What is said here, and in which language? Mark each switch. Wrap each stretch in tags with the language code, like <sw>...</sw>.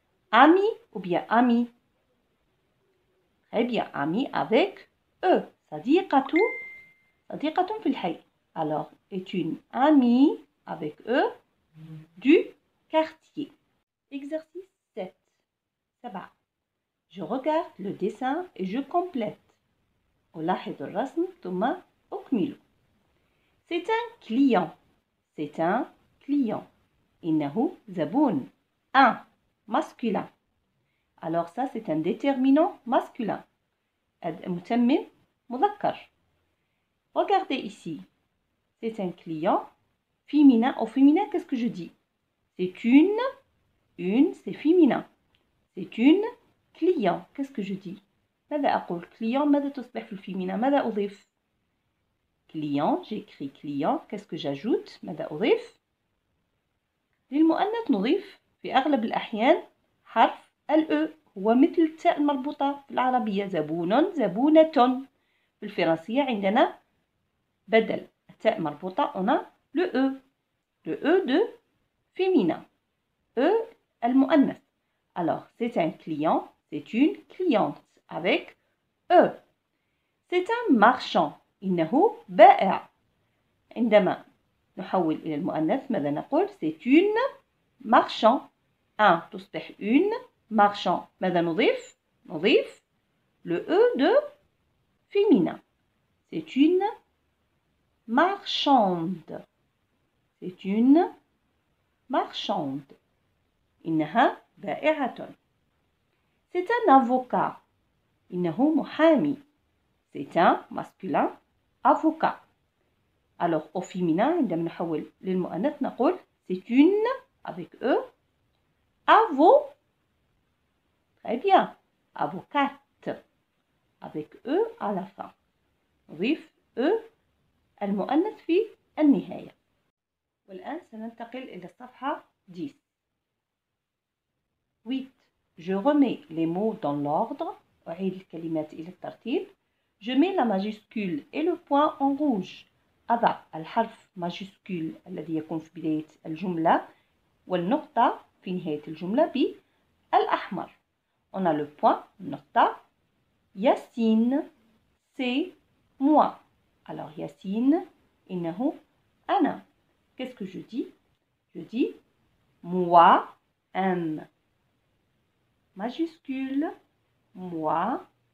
<fr>Ami ou bien ami? Très bien, ami avec E.</fr> <ar>صديقة. صديقة في الحي.</ar> <fr>Alors, est une amie avec E du quartier. Exercice 7. 7. Je regarde le dessin et je complète.</fr> <ar>ألاحظ الرسم ثم أكمله.</ar> <fr>C'est un client. c'est un client.</fr> <ar>إنه زبون.</ar> <fr>Un, masculin. Alors ça, c'est un déterminant masculin.</fr> <ar>متمم مذكر.</ar> <fr>Regardez ici. C'est un client féminin. Au féminin, qu'est-ce que je dis? C'est une, c'est féminin. C'est une client. Qu'est-ce que je dis?</fr> <ar>ماذا أقول؟ client, ماذا تصبح في الفيمينا؟ ماذا أضيف؟</ar> <fr>client, j'écris client. Qu'est-ce que j'ajoute؟</fr> <ar>ماذا أضيف؟ للمؤنث نضيف في أغلب الأحيان حرف الأ، هو مثل التاء المربوطة في العربية زبون، زبونة. في الفرنسية عندنا بدل التاء مربوطة</ar> <fr>on a le E de féminin,</fr> <ar>E المؤنث.</ar> <fr>Alors c'est un client, c'est une cliente avec E. C'est un marchand.</fr> <ar>إنه بائع.</ar> <fr>عندما نحول إلى المؤنث ماذا نقول؟ c'est une marchand. Un تصبح une marchand. ماذا نضيف؟ نضيف le E de féminin. C'est une marchande. C'est une marchande.</fr> <ar>إنها بائعة.</ar> <fr>C'est un avocat.</fr> <ar>إنه محامي.</ar> <fr>C'est un masculin avocat. Alors au féminin</fr> <ar>عندما نحول للمؤنث نقول</ar> <fr>c'est une avec E avo. Très bien. Avocate avec E à la fin.</fr> <ar>نضيف E المؤنث في النهاية. والآن سننتقل إلى الصفحة 10. 8.</ar> <fr>Je remets les mots dans l'ordre.</fr> <ar>أعيد الكلمات إلى الترتيب.</ar> <fr>Je mets la majuscule et le point en rouge.</fr> <ar>أضع الحرف majuscule الذي يكون في بداية الجملة والنقطة في نهاية الجملة بالأحمر.</ar> <fr>On a le point, نقطة. Yacine, c'est moi. Alors Yacine,</fr> <ar>إنه أنا.</ar> <fr>Qu'est-ce que je dis? Je dis moi, M. Majuscule, moi.</fr>